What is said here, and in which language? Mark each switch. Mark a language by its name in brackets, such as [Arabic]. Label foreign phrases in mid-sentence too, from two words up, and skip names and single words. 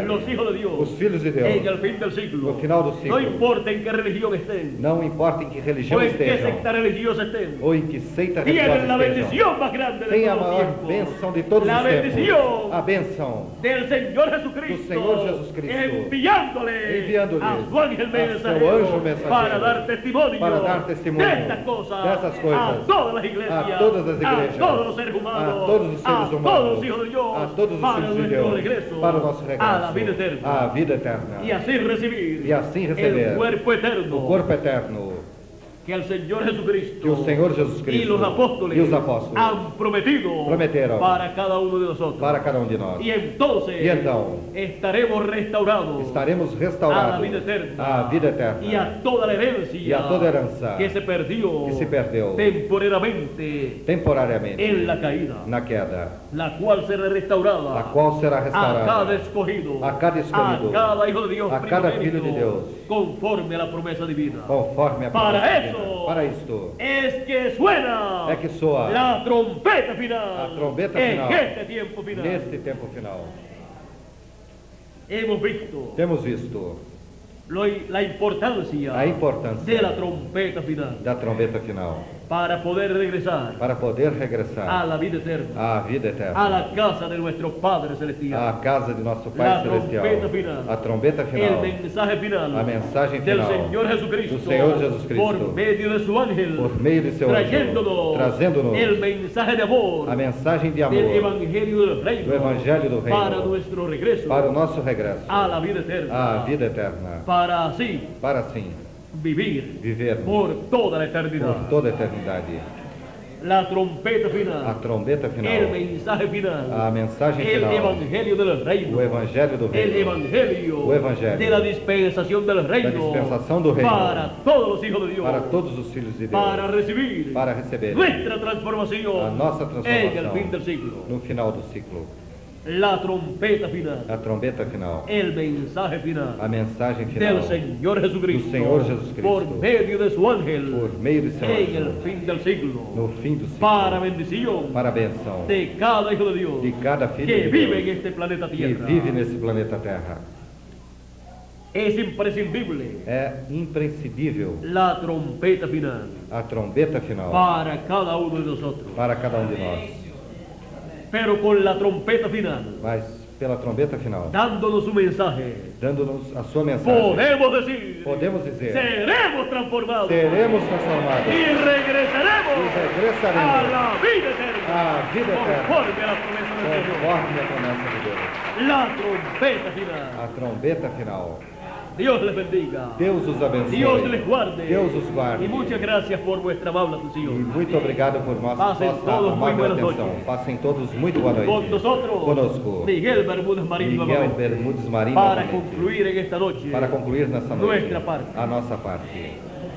[Spanish] Los hijos de Dios, [Portuguese] Os filhos de Deus, [Spanish] en el fin del siglo, [Portuguese] no final do ciclo, [Spanish] no importa en qué religión estén, [Portuguese] não importa em que religião o [Spanish] en qué [Portuguese] estejam, [Spanish] secta religiosa estén, [Portuguese] ou em que seita religiosa [Spanish] tienen la [Portuguese] estejam, [Spanish] bendición más grande de [Portuguese] tem a [Spanish] todos los [Portuguese] maior [Spanish] tiempos. [Portuguese] bênção de todos [Spanish] La [Portuguese] os tempos, [Spanish] bendición [Portuguese] a bênção [Spanish] del Señor Jesucristo, [Portuguese] do Senhor Jesus Cristo, [Spanish] enviándole enviándole a su ángel a mensajero, [Portuguese] seu anjo mensageiro, [Spanish] para dar testimonio, [Portuguese] para dar testemunho [Spanish] de estas cosas, [Portuguese] dessas coisas, [Spanish] a todas las iglesias, [Portuguese] a todas as igrejas, [Spanish] a todos los seres humanos, [Portuguese] a todos os seres a humanos, [Spanish] todos los hijos de Dios, [Portuguese] a todos os [Spanish] para [Portuguese] filhos de [Spanish] nuestro [Portuguese] Deus, [Spanish] regreso, [Portuguese] para o nosso regresso, [Spanish] a la vida eterna, [Portuguese] à vida eterna, [Spanish] y así recibir, [Portuguese] e assim receber [Spanish] el cuerpo eterno [Portuguese] o corpo eterno [Spanish] que el Señor Jesucristo [Portuguese] que o Senhor Jesus [Spanish] y [Portuguese] Cristo [Spanish] los apóstoles [Portuguese] e os apóstolos [Spanish] han prometido [Portuguese] prometeram [Spanish] para cada uno de nosotros. [Portuguese] para cada de nós. [Spanish] Y entonces [Portuguese] E então [Spanish] estaremos restaurados [Portuguese] estaremos [Spanish] a la [Portuguese] restaurados [Spanish] vida eterna [Portuguese] à vida eterna [Spanish] y a toda la herencia [Portuguese] e a toda herança [Spanish] que se perdió [Portuguese] que se perdeu temporariamente temporariamente [Spanish] en la caída, [Portuguese] na queda, [Spanish] la cual será restaurada [Portuguese] a qual será a restaurada [Spanish] cada escogido, [Portuguese] a cada escolhido, [Spanish] a cada hijo de Dios, [Portuguese] a cada filho de [Spanish] primogénito, [Portuguese] Deus, [Spanish] conforme a la promesa divina. [Portuguese] conforme a [Spanish] Para [Portuguese] promessa [Spanish] eso, [Portuguese] divina. Para isto [Spanish] es que suena [Portuguese] é que soa [Spanish] la trompeta final, [Portuguese] a trombeta [Spanish] en [Portuguese] final [Spanish] este tiempo final. [Portuguese] neste tempo final. [Spanish] Hemos visto [Portuguese] Temos visto [Spanish] la importancia [Portuguese] a importância [Spanish] de la trompeta final [Portuguese] da trombeta final [Spanish] para poder regresar [Portuguese] para poder [Spanish] a [Portuguese] regressar [Spanish] la vida eterna, [Portuguese] à vida [Spanish] a [Portuguese] eterna, [Spanish] la casa de nuestro Padre Celestial. [Portuguese] à casa de nosso Pai [Spanish] La [Portuguese] Celestial, trombeta final. a trombeta [Spanish] El [Portuguese] final, [Spanish] mensaje final [Portuguese] a mensagem [Spanish] del [Portuguese] final [Spanish] Señor Jesucristo, [Portuguese] do Senhor Jesus Cristo, [Spanish] por medio de su ángel, [Portuguese] por meio de seu anjo, trazendo-nos [Spanish] el mensaje de amor [Portuguese] a mensagem de [Spanish] del [Portuguese] amor [Spanish] Evangelio del Reino, [Portuguese] do Evangelho do [Spanish] para [Portuguese] Reino [Spanish] nuestro regreso [Portuguese] para o nosso regresso [Spanish] a la vida eterna, [Portuguese] à vida eterna, [Spanish] para así [Portuguese] para assim [Spanish] vivir [Portuguese] vivermos [Spanish] por toda la eternidad. [Portuguese] por toda a eternidade. [Spanish] La trompeta [Portuguese] A [Spanish] final, [Portuguese] trombeta [Spanish] el [Portuguese] final, [Spanish] mensaje final, [Portuguese] a mensagem [Spanish] el [Portuguese] final, [Spanish] Evangelio del Reino, [Portuguese] o Evangelho do [Spanish] el [Portuguese] Reino, [Spanish] Evangelio [Portuguese] o Evangelho [Spanish] de la dispensación del reino, [Portuguese] dispensação do reino, [Spanish] para todos los hijos de Dios, [Portuguese] para todos os filhos de Deus, [Spanish] para recibir [Portuguese] para receber [Spanish] nuestra transformación [Portuguese] a nossa [Spanish] en el fin [Portuguese] transformação [Spanish] del siglo. [Portuguese] no final do ciclo. [Spanish] la trompeta final, [Portuguese] a trombeta final, [Spanish] el mensaje final [Portuguese] a mensagem final [Spanish] del Señor Jesucristo, [Portuguese] do Senhor Jesus Cristo, [Spanish] por medio de su ángel, [Portuguese] por meio de seu [Spanish] en el [Portuguese] anjo, [Spanish] fin del siglo, [Portuguese] no fim do ciclo, [Spanish] para bendición [Portuguese] para a benção [Spanish] de cada hijo de Dios [Portuguese] de cada filho [Spanish] que [Portuguese] de [Spanish] vive en [Portuguese] Deus [Spanish] este planeta [Portuguese] que [Spanish] Tierra. [Portuguese] vive nesse planeta Terra. [Spanish] Es imprescindible [Portuguese] É imprescindível [Spanish] la trompeta final [Portuguese] a trombeta final [Spanish] para cada uno de nosotros. [Portuguese] para cada de nós, [Spanish] Pero con la trompeta final, [Portuguese] mas pela trombeta final, [Spanish] dándonos su mensaje, [Portuguese] dando-nos a sua mensagem, podemos dizer, [Spanish] seremos seremos transformados [Portuguese] transformados [Spanish] y regresaremos [Portuguese] e regressaremos [Spanish] a la vida eterna, [Portuguese] à vida eterna, [Spanish] conforme a la promesa del Señor. [Portuguese] conforme a promessa de Deus. [Spanish] La trompeta final. [Portuguese] A trombeta final. [Spanish] Dios les bendiga. [Portuguese] Deus os abençoe. [Spanish] Dios les guarde. [Portuguese] Deus os guarde. [Spanish] Y muchas gracias por vuestra amable [Portuguese] E [Spanish] atención. [Portuguese] muito obrigado por Passem vossa [Spanish] todos muy [Portuguese] amável [Spanish] buenas [Portuguese] atenção. [Spanish] noches. [Portuguese] Passem todos muito boa noite. [Spanish] Con nosotros, [Portuguese] Conosco, [Spanish] Miguel Bermúdez Marín [Portuguese] Miguel [Spanish] nuevamente, [Portuguese] Bermudes Marim, [Spanish] para [Portuguese] novamente. [Spanish] concluir en esta noche [Portuguese] Para concluir nessa noite [Spanish] nuestra parte. [Portuguese] a nossa parte.